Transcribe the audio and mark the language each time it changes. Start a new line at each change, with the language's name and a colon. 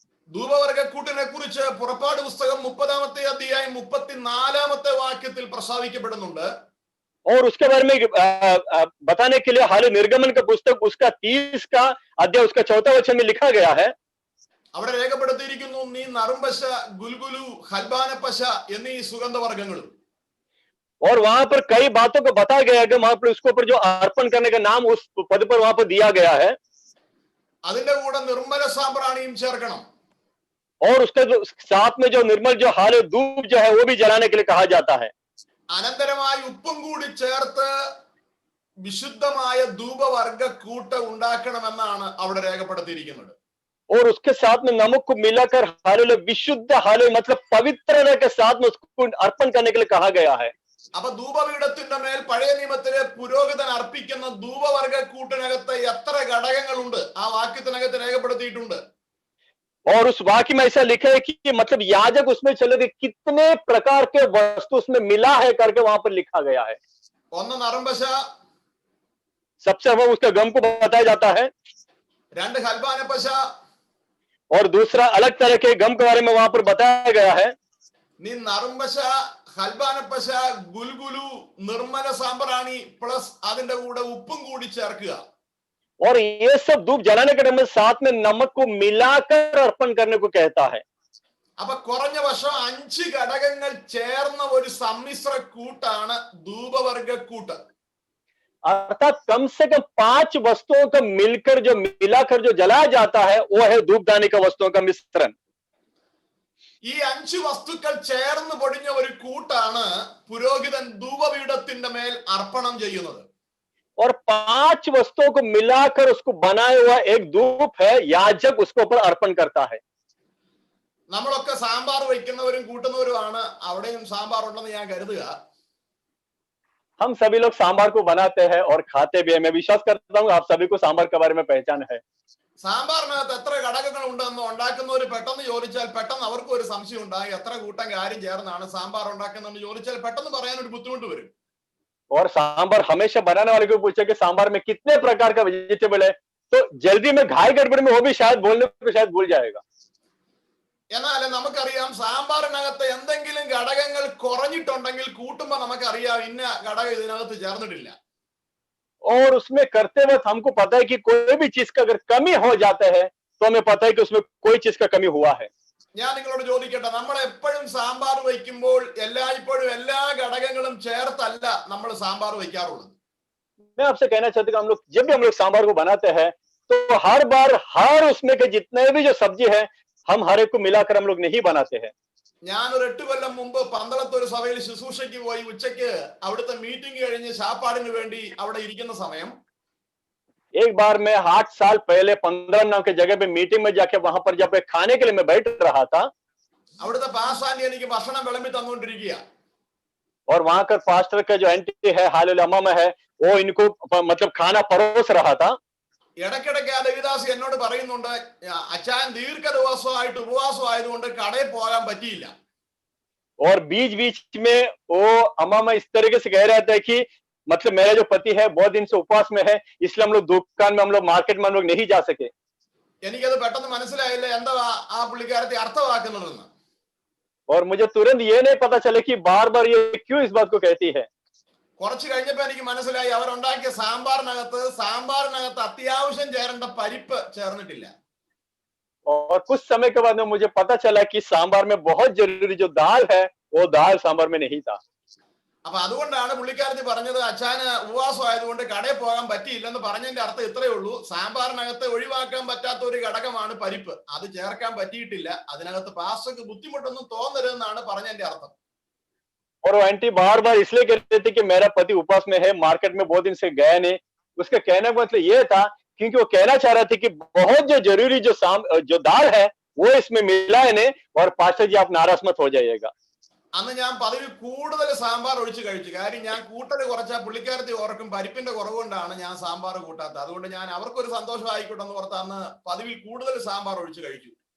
Malayalam: ധൂപവർഗ കൂട്ടിനെ കുറിച്ച് പുറപ്പാട് പുസ്തകം 30-ാമത്തെ അധ്യായം 34-ാമത്തെ വാക്യത്തിൽ പ്രസ്താവിക്കപ്പെടുന്നുണ്ട്.
Hindi: और उसके बारे में बताने के लिए हाल निर्गमन का पुस्तक उसका 30 का अध्याय उसका 4वां वचन में लिखा गया है।
Malayalam: അവിടെ രേഖപ്പെടുത്തിയിരിക്കുന്നു, നീ നറുംപശ, ഗുൽഗുലു, ഹൽബാനപ്പശ എന്നീ സുഗന്ധവർഗങ്ങളും.
Hindi: और वहां पर कई बातों को बताया गया है कि वहां पर उसके ऊपर जो अर्पण करने का नाम उस पद पर वहां पर दिया गया है।
Malayalam: അതിന്റെ കൂടെ നിർമ്മല സാമ്പ്രാണിയും ചേർക്കണം.
Hindi: और उसका जो साथ में जो निर्मल जो हाल धूप जो है वो भी जलाने के लिए कहा जाता है।
Malayalam: അനന്തരമായി ഉപ്പും കൂടി ചേർത്ത് വിശുദ്ധമായ ധൂപവർഗ കൂട്ട് ഉണ്ടാക്കണമെന്നാണ് അവിടെ രേഖപ്പെടുത്തിയിരിക്കുന്നത്.
Hindi: और उसके साथ में नमक को मिलाकर हालेलुया विशुद्ध हालेलुया मतलब पवित्रता के साथ में उसको अर्पण करने के लिए कहा गया है.
Malayalam: അപ്പൊ ധൂപപീഠത്തിന്റെ മേൽ പഴയ നിയമത്തിലെ പുരോഹിതൻ അർപ്പിക്കുന്ന ധൂപവർഗ കൂട്ടിനകത്ത് എത്ര ഘടകങ്ങളുണ്ട് ആ വാക്യത്തിനകത്ത് രേഖപ്പെടുത്തിയിട്ടുണ്ട്.
Hindi: और उस वाक्य में ऐसा लिखा है कि मतलब याजक उसमें चले गए कितने प्रकार के वस्तु उसमें मिला है करके वहां पर लिखा गया है.
Malayalam: ഒന്ന് നറുംപശ,
Hindi: सबसे अव्वल उसका गम को बताया जाता है,
Malayalam: രണ്ട് ഹൽബാനപ്പശ,
Hindi: और दूसरा अलग तरह के गम के बारे में वहां पर बताया गया है.
Malayalam: നീ നറുംപശ, ഹൽബാനപ്പശ, ഗുൽഗുലു, നിർമ്മല സാമ്പ്രാണി പ്ലസ് അതിന്റെ കൂടെ ഉപ്പും കൂടി ചേർക്കുക.
Hindi: और ये सब धूप जलाने के टाइम में साथ में नमक को मिलाकर अर्पण करने को कहता है.
Malayalam: അപ്പൊ കുറഞ്ഞ പക്ഷം 5 ഘടകങ്ങൾ ചേർന്ന ഒരു സമ്മിശ്ര കൂട്ടാണ് ധൂപവർഗ കൂട്ട്.
Hindi: अर्थात कम से कम 5 वस्तुओं का मिलकर जो मिलाकर जो जलाया जाता है वो है धूपदानी का वस्तुओं का मिश्रण.
Malayalam: ഈ 5 വസ്തുക്കൾ ചേർന്ന് പൊടിഞ്ഞ ഒരു കൂട്ടാണ് പുരോഹിതൻ ധൂപപീഠത്തിന്റെ മേൽ അർപ്പണം ചെയ്യുന്നത്.
Hindi: और 5 वस्तुओं को मिलाकर उसको बनाया हुआ एक धूप है, याजक उसको ऊपर अर्पण करता है.
Malayalam: നമ്മളൊക്കെ സാമ്പാർ വയ്ക്കുന്നവരും കൂട്ടുന്നവരുമാണ്. അവിടെയും സാമ്പാർ ഉണ്ടെന്ന് ഞാൻ കരുതുക.
Hindi: हम सभी लोग सांबार को बनाते हैं और खाते भी हैं. मैं विश्वास करता हूँ आप सभी को सांबार के बारे में पहचान है.
Malayalam: സാമ്പാറിനകത്ത് എത്ര ഘടകങ്ങൾ ഉണ്ടെന്ന് ഉണ്ടാക്കുന്നവർ പെട്ടെന്ന് ചോദിച്ചാൽ പെട്ടെന്ന് അവർക്ക് ഒരു സംശയം ഉണ്ടാകും. എത്ര കൂട്ടം കാര്യം ചേർന്നാണ് സാമ്പാർ ഉണ്ടാക്കുന്നതെന്ന് ചോദിച്ചാൽ പെട്ടെന്ന് പറയാൻ ഒരു ബുദ്ധിമുട്ട് വരും.
Hindi: और सांबार हमेशा बनाने वाले को पूछे कि सांबार में कितने प्रकार का वेजिटेबल है, तो जल्दी में घाई गड़बड़ी में वो भी शायद बोलने को शायद भूल जाएगा.
Malayalam: എന്നാൽ നമുക്കറിയാം സാമ്പാറിനകത്ത് എന്തെങ്കിലും ഘടകങ്ങൾ കുറഞ്ഞിട്ടുണ്ടെങ്കിൽ കൂട്ടുമ്പോൾ നമുക്കറിയാം ഇന്ന ഘടകം ഇതിനകത്ത് ചേർന്നിട്ടില്ല.
Hindi: और उसमें करते वक्त हमको पता है कि कोई भी चीज का अगर कमी हो जाता है तो हमें पता है कि उसमें कोई चीज का कमी हुआ है.
Malayalam: ഞാൻ നിങ്ങളോട് ചോദിക്കട്ടെ, നമ്മൾ എപ്പോഴും സാമ്പാർ വയ്ക്കുമ്പോൾ എല്ലായ്പ്പോഴും എല്ലാ ഘടകങ്ങളും ചേർത്തല്ല നമ്മൾ സാമ്പാർ വയ്ക്കാറുള്ളത്.
Hindi: मैं आपसे कहना चाहता हूँ कि हम लोग जब भी हम लोग सांबार को बनाते हैं तो हर बार हर उसमें के जितने भी जो सब्जी है हम हर एक को मिलाकर हम लोग नहीं बनाते हैं.
Malayalam: ഞാൻ ഒരു 8 കൊല്ലം മുമ്പ് പന്തളത്ത് ഒരു സഭയിൽ ശുശ്രൂഷയ്ക്ക് പോയി ഉച്ചയ്ക്ക് അവിടുത്തെ മീറ്റിംഗ് കഴിഞ്ഞ് ശാപ്പാടിന് വേണ്ടി അവിടെ ഇരിക്കുന്ന സമയം
Hindi: एक बार मैं 8 साल पहले 15 नाम के जगह पे मीटिंग में जाके वहां पर जब खाने के लिए मैं बैठ रहा था,
Malayalam: അവിടുത്തെ പാസ്വാന്റി എനിക്ക് ഭക്ഷണം വിളമ്പി തന്നുകൊണ്ടിരിക്കുക.
Hindi: और वहां का पास्टर का जो एंटी है हालेलुया अम्मा में है वो इनको मतलब खाना परोस रहा था.
Malayalam: ഇടയ്ക്കിടയ്ക്ക് ആ ദേവിദാസ് എന്നോട് പറയുന്നുണ്ട്, അച്ചായൻ ദീർഘദിവസമായിട്ട് ഉപവാസം ആയതുകൊണ്ട് കടയിൽ പോകാൻ പറ്റിയില്ല.
Hindi: और बीच बीच में वो अम्मा में इस तरीके से कह रहा था कि मतलब मेरा जो पति है बहुत दिन से उपवास में है, इसलिए हम लोग दुकान में हम लोग मार्केट में हम लोग नहीं जा सके.
Malayalam: എനിക്കത് പെട്ടെന്ന് മനസ്സിലായില്ല എന്താ ആ പുള്ളിക്കാരത്തെ അർത്ഥമാക്കുന്നതെന്ന്.
Hindi: और मुझे तुरंत ये नहीं पता चला कि बार बार ये क्यों इस बात को कहती है.
Malayalam: കുറച്ച് കഴിഞ്ഞപ്പോ എനിക്ക് മനസ്സിലായി അവരുണ്ടാക്കിയ സാമ്പാറിനകത്ത് അത്യാവശ്യം ചേരേണ്ട പരിപ്പ് ചേർന്നിട്ടില്ല.
Hindi: और कुछ समय के बाद में मुझे पता चला कि सांबार में बहुत जरूरी जो दाल है वो दाल सांबार में नहीं था.
Malayalam: അപ്പൊ അതുകൊണ്ടാണ് പുള്ളിക്കാരത്തി പറഞ്ഞത് അച്ഛന് ഉപവാസം ആയതുകൊണ്ട് കടയിൽ പോകാൻ പറ്റിയില്ലെന്ന് പറഞ്ഞതിന്റെ അർത്ഥം ഇത്രയേ ഉള്ളൂ, സാമ്പാറിനകത്ത് ഒഴിവാക്കാൻ പറ്റാത്ത ഒരു ഘടകമാണ് പരിപ്പ്, അത് ചേർക്കാൻ പറ്റിയിട്ടില്ല, അതിനകത്ത് പാസ്റ്റർക്ക് ബുദ്ധിമുട്ടൊന്നും തോന്നരുതെന്നാണ് പറഞ്ഞതിന്റെ അർത്ഥം.
Hindi: और वो आंटी बार बार इसलिए कह रही थी कि मेरा पति उपवास में है, मार्केट में बहुत दिन से गया नहीं. उसका कहने का मतलब ये था क्योंकि वो कहना चाह रहा था कि बहुत जो जरूरी जो दाल है वो इसमें मिला है नहीं, और पास्टर जी आप नाराज मत हो जाइएगा.
Malayalam: അന്ന് ഞാൻ പതിവിൽ കൂടുതൽ സാമ്പാർ ഒഴിച്ച് കഴിച്ചു. കാര്യം ഞാൻ കൂട്ടൽ കുറച്ചാൽ പുള്ളിക്കാരത്തി ഓർക്കും പരിപ്പിന്റെ കുറവുകൊണ്ടാണ് ഞാൻ സാമ്പാർ കൂട്ടാത്തത്. അതുകൊണ്ട് ഞാൻ അവർക്കൊരു സന്തോഷം ആയിക്കോട്ടെ എന്ന് ഓർത്ത് അന്ന് പതിവിൽ കൂടുതൽ സാമ്പാർ ഒഴിച്ച് കഴിച്ചു.